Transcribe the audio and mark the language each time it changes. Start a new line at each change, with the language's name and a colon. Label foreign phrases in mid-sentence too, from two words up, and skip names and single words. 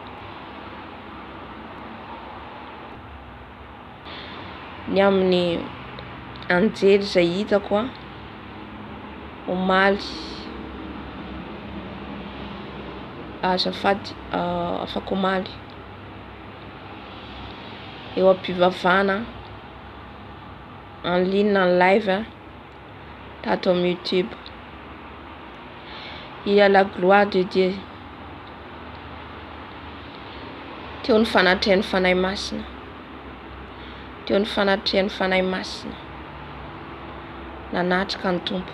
Malagasy: Ny amin'ny anjely izay hitako omaly azafady afaka omaly eo am-pivavahana
French: en ligne en live
Malagasy: tato amin'ny YouTube.
French: Il y a la gloire de Dieu.
Malagasy: Teo ny fanatrehan'ny fanahy masina. Teo ny fanatrehan'ny fanahy masina. Nanatrika ny Tompo.